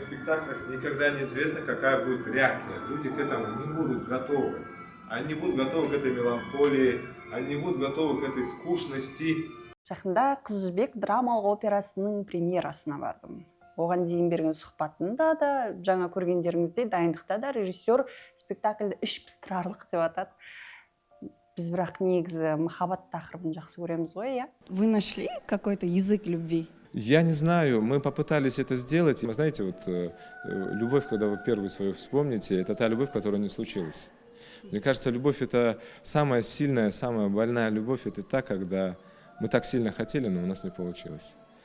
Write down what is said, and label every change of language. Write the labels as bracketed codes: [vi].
[ru] спектаклях никогда неизвестно, какая будет реакция. Люди к этому не будут готовы. Они не будут готовы к этой меланхолии, они не будут готовы к этой скучности. [kk] Жақында Қыз жібек драмалық операсының премьерасына бардым. Оған дейін берген сұхбатында да, жаңа көргендеріңіздей дайындықта да режиссер спектакльді іш пыстырарлық деп атады. Біз бірақ негізі махаббат тақырыбын жақсы көреміз ғой, иә? [ru] Вы нашли какой-то язык любви? Я не знаю, мы попытались это сделать. Вы знаете, вот любовь, когда вы первую свою вспомните, это та любовь, которая не случилась. Мне кажется, любовь — это самая сильная, самая больная любовь. Это та, когда мы так сильно хотели, но у нас не получилось.